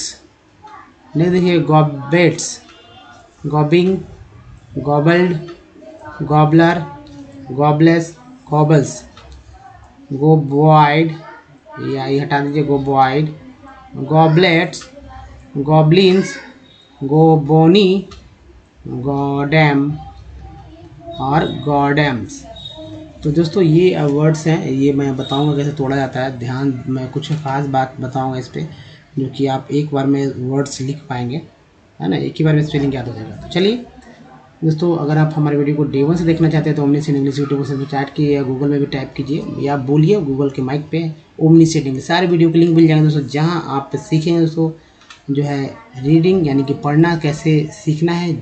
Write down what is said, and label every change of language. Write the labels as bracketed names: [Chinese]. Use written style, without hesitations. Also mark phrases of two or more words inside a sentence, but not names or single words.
[Hindi] नहीं देखिए [English] gobbets, gobbing, gobbled, gobbler, gobless, gobbles, goboid, [Hindi] या ये हटा दीजिए [English] goboid, goblets, goblins, gobony, goddam and goddams. [Hindi] तो दोस्तों ये वर्ड्स हैं, ये मैं बताऊंगा कैसे तोड़ा जाता है। ध्यान, मैं कुछ खास बात बताऊंगा इस पर, जो कि आप एक बार में वर्ड्स लिख पाएंगे, है ना, एक ही बार में स्पेलिंग याद हो जाएगा। तो चलिए दोस्तों, अगर आप हमारे वीडियो को डे 1 से देखना चाहते हैं तो ओमनी सेट इंग्लिश यूट्यूब से चैट कीजिए या गूगल में भी टाइप कीजिए या बोलिए गूगल के माइक पे ओमनी सेट इंग्लिश, सारे वीडियो के लिंक मिल जाएंगे दोस्तों, जहां आप सीखेंगे दोस्तों जो है रीडिंग यानी कि पढ़ना कैसे सीखना है।